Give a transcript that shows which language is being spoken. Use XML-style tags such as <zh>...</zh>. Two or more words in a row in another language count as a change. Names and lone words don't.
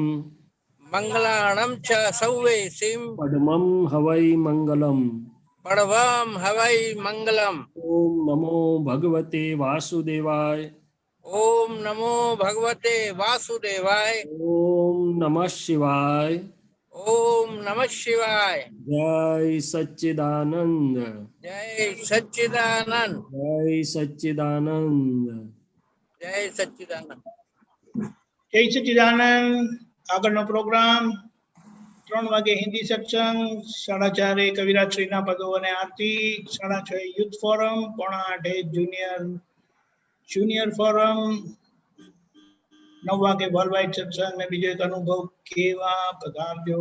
<pra>મંગલાણમ ચ સૌવે સિમ, પડમમ હવૈ મંગલમ, પડવમ હવૈ મંગલમ.</pra> <sa>ओम् नमो भगवते वासुदेवाय, ओम् नमो भगवते वासुदेवाय, ओम् नमः शिवाय, ओम नमः शिवाय।</sa> <hi>जय सच्चिदानंद। जय सच्चिदानंद। जय सच्चिदानंद। जय सच्चिदानंद।</hi> <gu>જય સચ્ચિદાનંદ. આગળનો પ્રોગ્રામ 3 વાગે હિન્દી સત્સંગ, 4:30 કવિરાજ શ્રીના પદો અને આરતી, 6:30</gu> <en>youth forum,</en> <gu>7:45</gu> <en>junior forum,</en> <gu>9 વાગે</gu> <en>world wide</en> <gu>સત્સંગ ને બીજો એક અનુભવ કેવા પધારજો.</gu>